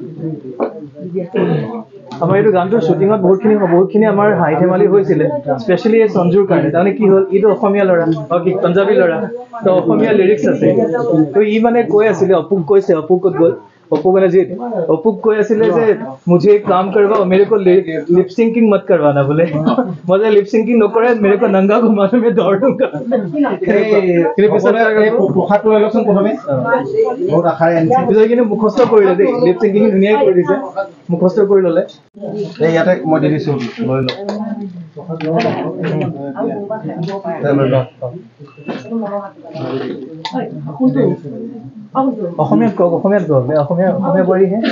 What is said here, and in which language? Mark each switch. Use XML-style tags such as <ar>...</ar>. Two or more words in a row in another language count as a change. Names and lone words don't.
<as>আমাৰ এইটো গানটোৰ শ্বুটিঙত বহুতখিনি আমাৰ হাঁহি ধেমালি হৈছিলে স্পেচিয়েলি এই সঞ্জুৰ কাৰণে তাৰমানে কি হ'ল ইটো অসমীয়া ল'ৰা কি পাঞ্জাবী ল'ৰা তো অসমীয়া লিৰিক্স আছে তো ই মানে কৈ আছিলে অপুক কৈছে অপুক ক'ত গ'ল অপু মানে जी অপুক কৈ আছিলে যে</as> <hi>मुझे एक काम करवाओ मेरे को लिप सिंकिंग मत करवाना बोले मुझे लिप सिंकिंग नकरे मेरे को नंगा घुमाने में दौड़ दूंगा</hi> <as>পোখাটো অলপচোন প্ৰথমে বহুত আশাৰে আনিছে পিছত কিন্তু মুখস্থ কৰিলে দেই</as> <en>lip syncing</en> <as>ধুনীয়াকৈ কৰি দিছে মুখস্থ কৰি ল'লে এই ইয়াতে মই দি দিছো লৈ লওক অসমীয়াত কওক অসমীয়া বোৱাৰীহে</as>